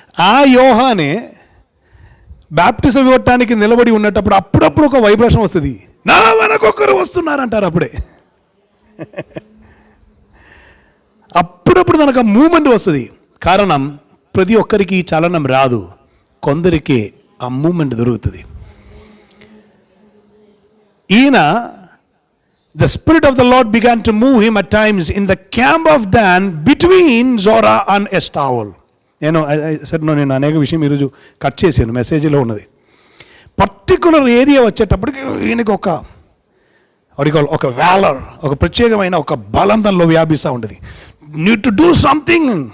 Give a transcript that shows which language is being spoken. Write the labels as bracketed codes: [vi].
[te] ఆ యోహానే బాప్టిజం ఇవ్వటానికి నిలబడి ఉన్నప్పుడు అప్పుడప్పుడు ఒక వైబ్రేషన్ వస్తుంది. నా వెనకొకరు వస్తున్నారంటారు. అప్పుడే అప్పుడప్పుడు తనకు మూమెంట్ వస్తుంది. కారణం ప్రతి ఒక్కరికి చలనం రాదు, కొందరికి ఆ మూమెంట్ దొరుకుతుంది. [en] ఈయన the spirit of the Lord began to move him at times in the camp of Dan between Zorah and Estaol. [te] నేను అనేక విషయం ఈరోజు కట్ చేశాను, మెసేజ్లో ఉన్నది. పర్టికులర్ ఏరియా వచ్చేటప్పటికి ఈయనకి ఒక వ్యాలర్, ఒక ప్రత్యేకమైన ఒక బలం దానిలో వ్యాపిస్తూ ఉంటుంది. [en] Need to do something.